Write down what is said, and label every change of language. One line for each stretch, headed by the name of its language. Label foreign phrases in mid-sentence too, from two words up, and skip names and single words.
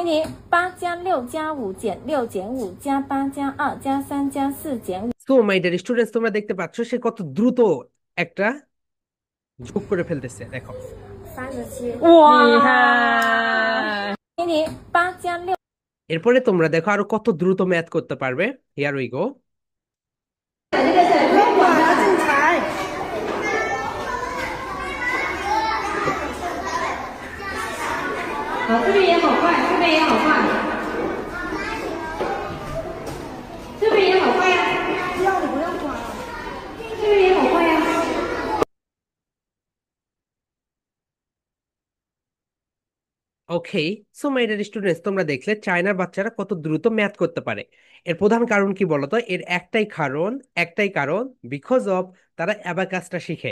Chinese: 8+6+5+7+6+5+8+5+3+4+5。
English: so my dear students,
Bangla: তোমরা দেখতে পাচ্ছ সে কত দ্রুত একটা যোগ করে ফেলতেছে, দেখো।
Chinese: 3+7。哇， 8+6。
Bangla: এরপরে তোমরা দেখো আরো কত দ্রুত ম্যাথ করতে পারবে।
English: here we go.
Chinese: 这边也好快，这边也好快，这边也好快呀、这边也好快呀、
English: OK, so my dear students,
Bangla: তোমরা দেখলে চায়নার বাচ্চারা কত দ্রুত ম্যাথ করতে পারে। এর প্রধান কারণ কি বলতো? এর একটাই কারণ,
English: because of
Bangla: তারা অ্যাবাকাসটা শিখে।